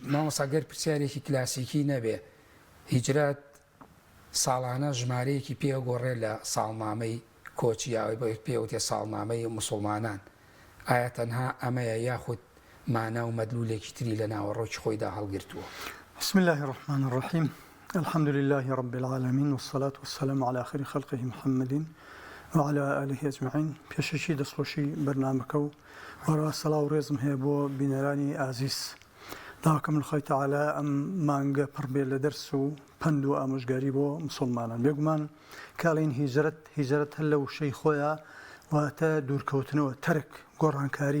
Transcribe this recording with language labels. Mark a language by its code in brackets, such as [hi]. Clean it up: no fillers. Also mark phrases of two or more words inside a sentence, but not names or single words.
[ckb] مامۆستا گەر پرسیارێکی کلاسیکی نەبێ، هیجرەت ساڵانە ژمارەیەکی پێگۆڕێ لە ساڵنامەی کۆچیاوی بۆ پێوتێ ساڵنامەی مسلمانان. ئایا تەنها ئەمەیە یاخود مانە و مەدلولێکی تری لە ناوەڕۆکی خۆیدا هەڵگرتووە؟ [ar] بسم الله الرحمن الرحيم. الحمد لله رب العالمين والصلاة والسلام على خير خلقه محمد وعلى آله أجمعين. [ckb] پێشەکی دەستخۆشی بەرنامەکە و وەرەوە سەڵاو و ڕێزم هەیە بۆ بینەرانی ئازیز. داواکەم لەخۆی تەعالە ئەم مانگە پڕبێ لە دەرس و پند و ئامۆژگاری بۆ مسلمانان. بێگومان کاڵین هیجرەت هەر لە وشەی خۆیە واتە دوورکەوتنەوە، تەرک، گۆڕانکاری.